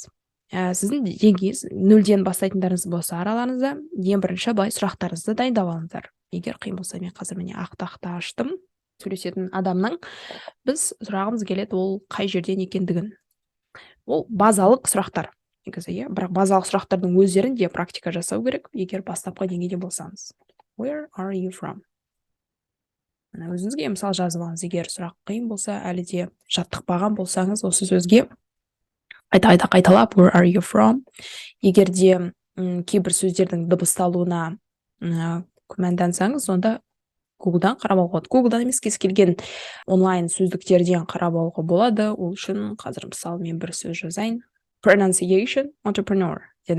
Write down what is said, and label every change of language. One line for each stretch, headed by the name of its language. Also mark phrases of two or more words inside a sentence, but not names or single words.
Kazakh: Сіздің деңгейіңіз 0-ден бастайтындарыңыз болса араларыңызда, ең бірінші былай сұрақтарыңызды дайындап алыңыздар. Егер қиын болса, мен қазір міне ақтақты аштым. Сөйлесетін адамның біз сұрағымыз келеді, ол қай жерден екендігін. Ол базалық сұрақтар. Бірақ базалық сұрақтардың өздерінде практика жасау керек, егер бастапқы деңгейде болсаңыз.
English: Where are you from?
Kazakh: Өзіңізге мысал жазып алыңыз, егер сұрақ қиын болса, әлі де жаттықпаған болсаңыз, осы сөзге қайталап
English: where are you from?
Kazakh: Егер де кейбір сөздердің дыбысталуына күмәндансаңыз, онда Google-дан қарап алуға болады. Google-дан емес, кез келген онлайн сөздіктерден қарап алуға болады. Ол үшін қазір мысалы мен бір сөз жазайын.
English: Pronunciation, entrepreneur дедім.